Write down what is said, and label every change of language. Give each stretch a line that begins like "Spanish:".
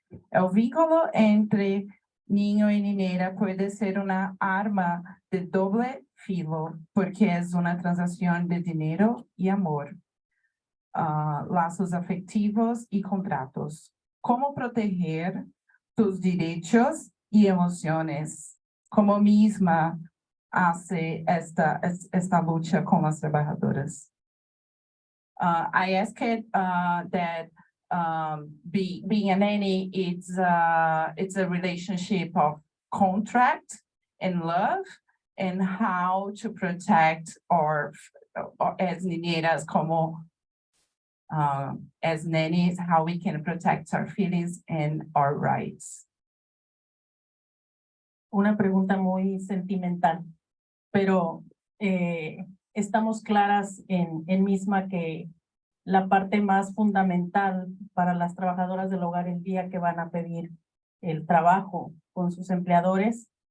Spanish: El vínculo entre niño y niñera puede ser una arma de doble filo porque es una transacción de dinero y amor, lazos afectivos y contratos. ¿Cómo proteger tus derechos y emociones? Como MISMA hace esta lucha con las trabajadoras.
English: I asked that being a nanny, it's a relationship of contract and love, and how to protect or as
Spanish: niñeras, como
English: as nannies, how we can protect our feelings and our rights. Una pregunta muy sentimental, pero estamos claras en MISMA que la parte más fundamental para las trabajadoras del hogar el día que van a pedir el trabajo con sus empleadores,